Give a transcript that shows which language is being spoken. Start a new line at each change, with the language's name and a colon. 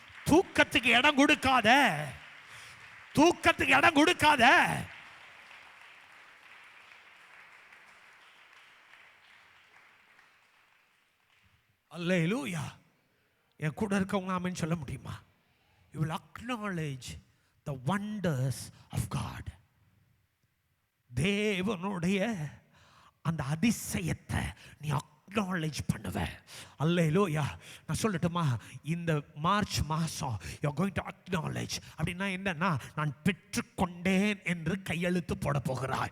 Tamil: தூக்கத்துக்கு இடம் கொடுக்காத, தூக்கத்துக்கு இடம் கொடுக்காத. அல்லேலூயா. என் கூட இருக்கவங்க ஆமென் சொல்ல முடியுமா?
English: You will acknowledge the wonders of God.
Tamil: தேவனுடைய அந்த அதிசயத்தை நீ acknowledge பண்ணுவ. அல்லேலூயா. நான் சொல்லட்டுமா, இந்த மார்ச் மாசம்
English: you are going to acknowledge.
Tamil: அப்படின்னா என்னன்னா, நான் பெற்றுக்கொண்டேன் என்று கையெழுத்து போட போகிறாய்.